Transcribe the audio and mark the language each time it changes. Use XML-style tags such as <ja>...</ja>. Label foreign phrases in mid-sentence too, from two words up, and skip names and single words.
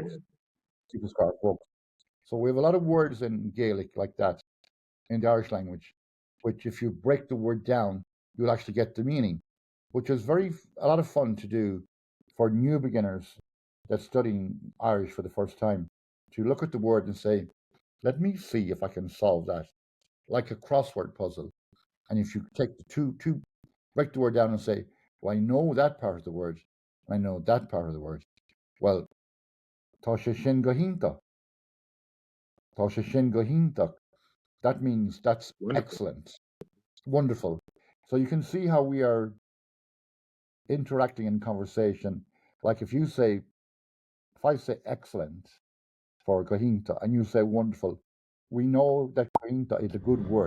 <en>Volks, people's car, Volks. So we have a lot of words in Gaelic like that in the Irish language, which if you break the word down, you'll actually get the meaning, which is a lot of fun to do for new beginners that's studying Irish for the first time, to look at the word and say, let me see if I can solve that, like a crossword puzzle. And if you take the two, break the word down and say, well, I know that part of the word, I know that part of the word. Well,</en> <ga>tá sé sin go hintach. Tá sé sin go hintach.</ga> <en>That means that's Wonderful. excellent, wonderful. So you can see how we are interacting in conversation. Like if I say excellent for gohinta and you say wonderful, we know that gohinta is a good word.</en>